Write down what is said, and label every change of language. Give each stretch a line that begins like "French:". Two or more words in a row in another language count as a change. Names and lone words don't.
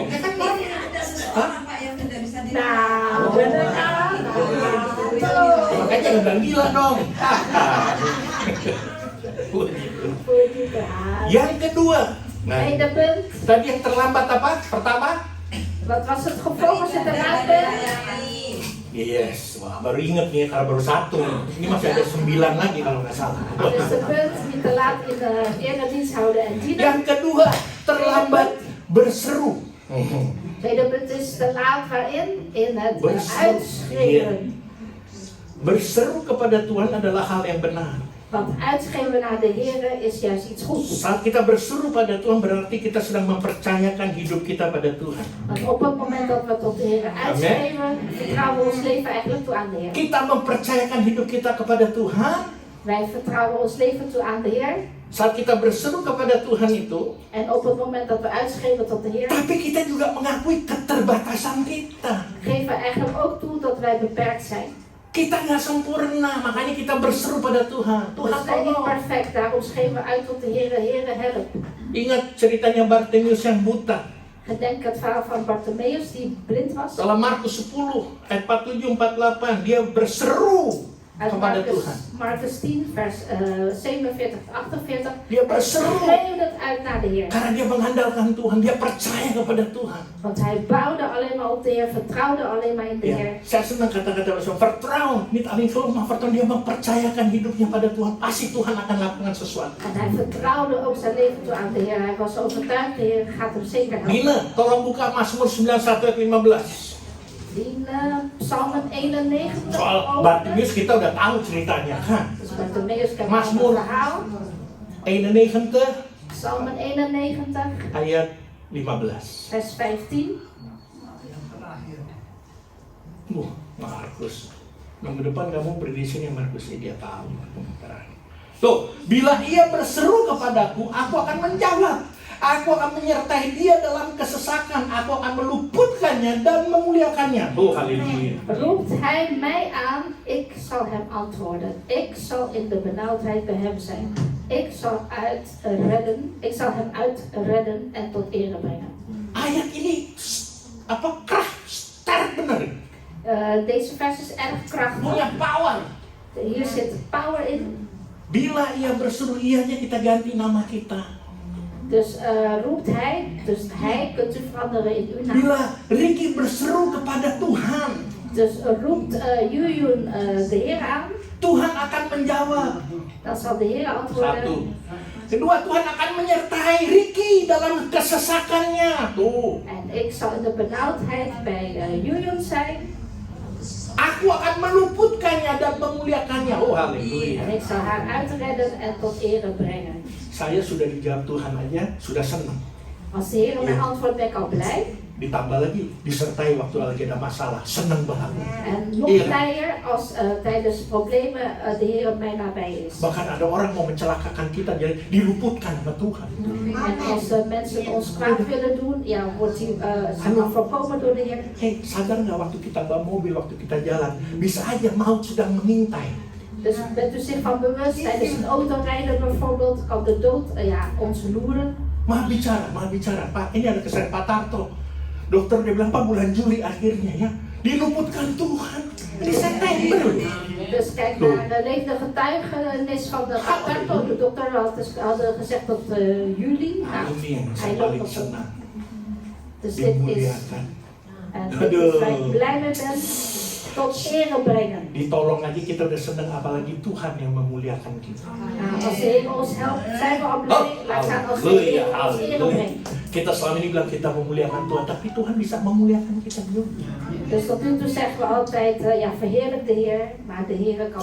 Indonesian: Ya kan orang. Hah? Nah, bener kan? Makanya jangan bilang gila dong. Yang kedua, nah,
Dutch: Tweede punt.
Indonesian: tadi yang terlambat apa? Pertama?
Dutch: Wat was het gevolg als je te laat bent?
Indonesian: Yes, wah baru inget nih karena baru 1. Ini masih ada 9 lagi kalau nggak salah.
Dutch: Dus de punt, niet te laat in de eredienst houden en dienen.
Indonesian: Yang kedua, terlambat berseru.
Dutch: Tweede punt is te laat waarin? In het
Indonesian: Berseru.
Dutch: uitschreeuwen.
Indonesian: Berseru kepada Tuhan adalah hal yang benar.
Dutch: Want uitschreeuwen naar de Heer is juist iets goeds.
Indonesian: Saat kita berseru pada Tuhan berarti kita sedang mempercayakan hidup kita pada Tuhan.
Dutch: Want op het moment dat we tot de Heer uitschreeuwen, vertrouwen we ons leven eigenlijk toe aan de Heer.
Indonesian: Kita mempercayakan hidup kita kepada Tuhan.
Dutch: Wij vertrouwen ons leven toe aan de Heer.
Indonesian: Saat kita berseru kepada Tuhan itu,
Dutch: En op het moment dat we uitschreeuwen tot de Heer,
Indonesian: tapi kita juga mengakui keterbatasan kita.
Dutch: geven we eigenlijk ook toe dat wij beperkt zijn.
Indonesian: Kita nggak sempurna, makanya kita berseru pada Tuhan.
Dutch: We
Indonesian: Tuhan
Dutch: zijn niet
Indonesian: tolong.
Dutch: perfect, daarom schreeuwen we uit tot de Heer, Heer help.
Indonesian: Ingat ceritanya Bartimius yang buta.
Dutch: Gedenk het verhaal van Bartimaeus die blind was.
Indonesian: Dalam Markus 10 ayat 47-48 dia berseru
Dutch: Uit
Indonesian: kepada Tuhan.
Dutch: Markus 10 vers 47-48.
Indonesian: Dia berseru
Dutch: Schreeuwde het uit naar de Heer.
Indonesian: karena dia mengandalkan Tuhan, dia percaya kepada Tuhan.
Dutch: Want hij bouwde alleen maar op de Heer, vertrouwde alleen maar in de Heer.
Indonesian: Ya, saya senang kata-kata Rasul,
Dutch: vertrouwen, niet alleen geloven, maar vertrouwen.
Indonesian: Dia mempercayakan hidupnya pada Tuhan. Pasti Tuhan akan lakukan sesuatu.
Dutch: En hij vertrouwde ook zijn leven toe aan de Heer. Hij was overtuigd, de Heer gaat hem zeker helpen.
Indonesian: Gina, tolong buka Mazmur 91 ayat 15.
Dutch: In Psalmen 91.
Indonesian: Soal Bartimaeus kita udah tahu ceritanya kan?
Dutch: Dus Bartimaeus kent
Indonesian: Mazmur.
Dutch: het verhaal.
Indonesian: 91
Dutch: Psalmen 91
Indonesian: ayat 15.
Dutch: vers 15.
Indonesian: Markus. Minggu depan kamu beri di sini Markus, dia tahu. Tuh, bila ia berseru kepadaku, aku akan menjawab. Aku akan menyertai dia dalam kesesakan. Aku akan meluputkannya dan memuliakannya. Oh, haleluya.
Dutch: Roept hij mij aan, ik zal hem antwoorden. Ik zal in de benauwdheid bij hem zijn. Ik zal hem uitredden en tot ere brengen.
Indonesian: Ayat ini sterk benar.
Dutch: Deze vers is erg krachtig.
Indonesian: Punya power.
Dutch: Hier zit power in.
Indonesian: Bila ia berseru, ianya kita ganti nama kita.
Dutch: Dus roept hij, dus hij kunt u veranderen in uw naam.
Indonesian: Bila Ricky berseru kepada Tuhan,
Dutch: Dus roept Yuyun de Heer aan,
Indonesian: Tuhan akan menjawab.
Dutch: dan zal de Heer antwoorden.
Indonesian: Satu. Kedua, Tuhan akan menyertai Ricky dalam kesesakannya. Tuh.
Dutch: En ik zal in de benauwdheid bij Yuyun zijn.
Indonesian: Aku akan meluputkannya dan memuliakannya. Oh, haleluya.
Dutch: En ik zal haar uitredden en tot ere brengen.
Indonesian: Saya sudah dijawab Tuhan aja, sudah senang.
Dutch: Als de Heer mij antwoordt, ben ik al blij.
Indonesian: Ditambah lagi, disertai waktu lagi ada masalah, senang banget.
Dutch: En nog blijer als tijdens problemen de Heer mij nabij is.
Indonesian: Bahkan ada orang mau mencelakakan kita, jadi diluputkan sama Tuhan.
Dutch: En als mensen ons kwaad willen doen, ja, wordt die dan voorkomen door de Heer.
Indonesian: Hei, sadar nggak waktu kita bawa mobil, waktu kita jalan, bisa aja maut sedang mengintai.
Dutch: Dus bent u zich van bewust, tijdens een autorijden bijvoorbeeld, kan de dood ons loeren.
Indonesian: Maha bicara, Pak, ini ada kesan Pak Tarto. Dokter dia bilang, Pak, bulan Juli akhirnya ya, diluputkan Tuhan. Ini September.
Dutch: Dus kijk naar de levende getuigenis van de Paterto. De dokter hadden gezegd tot juli. Nou,
Indonesian: Ini yang
Dutch: hij
Indonesian: saya
Dutch: loopt
Indonesian: paling
Dutch: op.
Indonesian: senang,
Dutch: Dus dit is,
Indonesian: dimuliakan.
Dutch: en dit is waar ik blij mee ben, tot ere brengen.
Indonesian: Ditolong aja kita udah senang, apalagi Tuhan yang memuliakan kita.
Dutch: Nou, als de Heer ons helpt, zijn we al blij. Laat staan als de Heer ons ere brengt.
Indonesian: Kita selama ini bilang kita memuliakan Tuhan, tapi Tuhan bisa memuliakan kita juga.
Dutch: Dus tot nu toe zeggen we altijd, verheerlijk de Heer, maar de Heer kan